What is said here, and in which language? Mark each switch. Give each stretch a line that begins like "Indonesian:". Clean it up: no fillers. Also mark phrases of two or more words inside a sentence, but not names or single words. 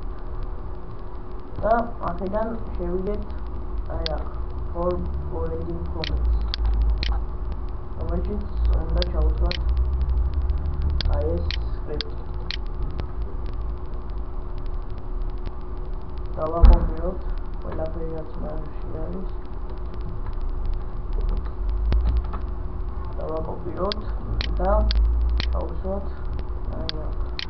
Georgian: და აქედან შევიდეთ აი აქ
English: form formatting comments,
Georgian: რომელშიც უნდა ჩავთვალოთ აი ეს სკრიპტი. დავაკოპიროთ ყველაფერი რაც მასში არის. დავაკოპიროთ და ჩავსვათ აი აქ.